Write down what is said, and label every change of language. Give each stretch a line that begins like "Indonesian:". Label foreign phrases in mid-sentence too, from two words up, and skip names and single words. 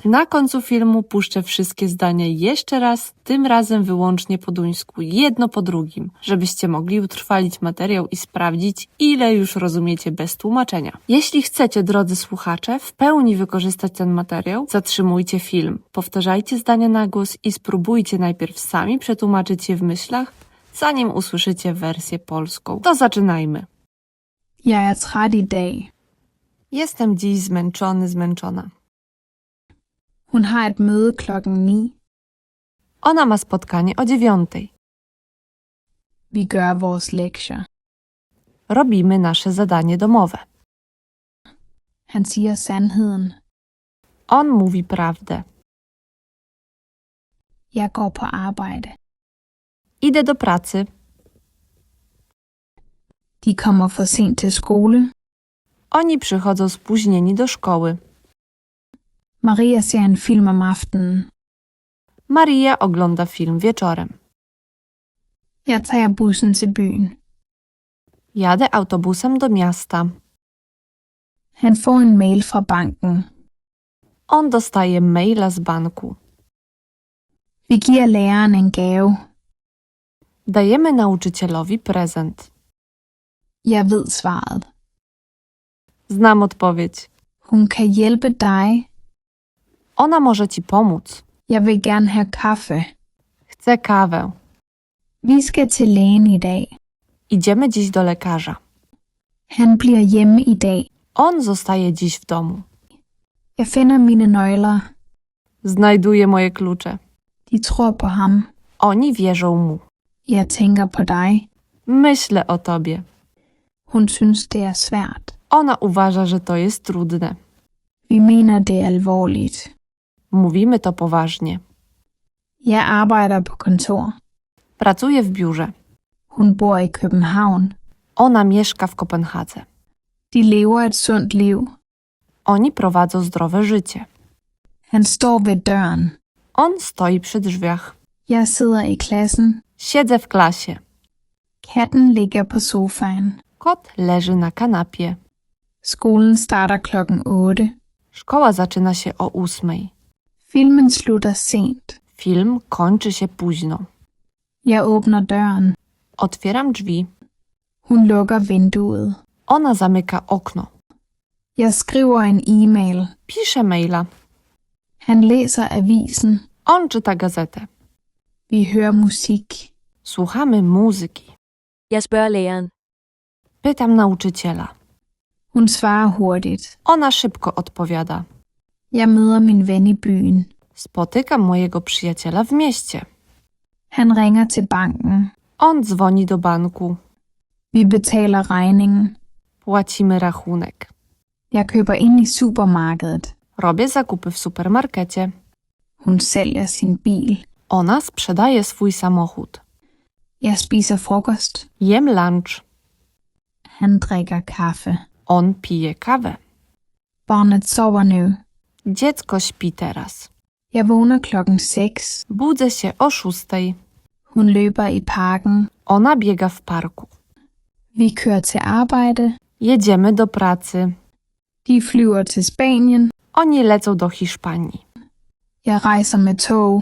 Polish: Na końcu filmu puszczę wszystkie zdania jeszcze raz, tym razem wyłącznie po duńsku, jedno po drugim, żebyście mogli utrwalić materiał i sprawdzić, ile już rozumiecie bez tłumaczenia. Jeśli chcecie, drodzy słuchacze, w pełni wykorzystać ten materiał, zatrzymujcie film, powtarzajcie zdania na głos i spróbujcie najpierw sami przetłumaczyć je w myślach, zanim usłyszycie wersję polską. To zaczynajmy.
Danish: Jeg er træt i dag.
Polish: Jestem dziś zmęczony, zmęczona.
Danish: Hun har et møde klokken 9.
Polish: Ona ma spotkanie o 9:00.
Danish: Vi gør vores lektier.
Polish: Robimy nasze zadanie domowe.
Danish: Han siger sandheden.
Polish: On mówi prawdę.
Danish: Jeg går på arbejde.
Polish: Idę do pracy.
Danish: De kommer for sent til skole.
Polish: Oni przychodzą spóźnieni do szkoły.
Danish: Maria ser en film om aftenen.
Polish: Maria ogląda film wieczorem.
Danish: Jeg tager bussen til byen.
Polish: Jadę autobusem do miasta.
Danish: Han får en mail fra banken.
Polish: On dostaje maila z banku.
Danish: Vi giver læreren en gave.
Polish: Dajemy nauczycielowi prezent.
Danish: Jeg ved svaret.
Polish: Znam odpowiedź.
Danish: Hun kan hjælpe dig.
Polish: Ona może ci pomóc.
Danish: Jeg vil gerne have kaffe.
Polish: Chcę kawę.
Danish: Vi skal til lægen i dag.
Polish: Idziemy dziś do lekarza.
Danish: Han bliver hjemme i dag.
Polish: On zostaje dziś w domu.
Danish: Jeg finder mine nøgler.
Polish: Znajduje moje klucze.
Danish: De tror på ham.
Polish: Oni wierzą mu.
Danish: Jeg tænker på dig.
Polish: Myślę o tobie.
Danish: Hun synes, det er svært.
Polish: Ona uważa, że to jest trudne.
Danish: Vi mener det alvorligt.
Polish: Mówimy to poważnie.
Danish: Jeg arbejder på kontor.
Polish: Pracuje w biurze.
Danish: Hun bor i København.
Polish: Ona mieszka w Kopenhadze.
Danish: De lever et sundt liv.
Polish: Oni prowadzą zdrowe życie.
Danish: Han står ved døren.
Polish: On stoi przy drzwiach.
Danish: Jeg sidder i klassen.
Polish: Siedzę w klasie.
Danish: Katten ligger på sofaen.
Polish: Kot leży na kanapie.
Danish: Skolen starter klokken 8.
Polish: Szkoła zaczyna się o 8:00.
Danish: Filmen slutter sent.
Polish: Film kończy się późno.
Danish: Jeg åbner døren.
Polish: Otwieram drzwi.
Danish: Hun lukker vinduet.
Polish: Ona zamyka okno.
Danish: Jeg skriver en e-mail.
Polish: Pisze maila.
Danish: Han læser avisen.
Polish: On czyta gazetę.
Danish: Vi hører musik.
Polish: Słuchamy muzyki.
Danish: Jeg spørger læreren.
Polish: Pytam nauczyciela.
Danish: Hun svarer hurtigt.
Polish: Ona szybko odpowiada.
Danish: Jeg møder min ven i byen.
Polish: Spotykam mojego przyjaciela w mieście.
Danish: Han ringer til banken.
Polish: On dzwoni do banku.
Danish: Vi betaler regningen.
Polish: Płacimy rachunek.
Danish: Jeg køber ind i supermarkedet.
Polish: Robię zakupy w supermarkecie.
Danish: Hun sælger sin bil.
Polish: Ona sprzedaje swój samochód.
Danish: Jeg spiser frokost.
Polish: Jem lunch.
Danish: Han drikker kaffe.
Polish: On pije kawę.
Danish: Barnet sover nu.
Polish: Dziecko śpi teraz.
Danish: Jeg vågner klokken 6.
Polish: Budzę się o 6:00.
Danish: Hun løber i parken.
Polish: Ona biega w parku.
Danish: Vi kører til arbejde.
Polish: Jedziemy do pracy.
Danish: De flyver til Spanien.
Polish: Oni lecą do Hiszpanii.
Danish: Jeg rejser med tog.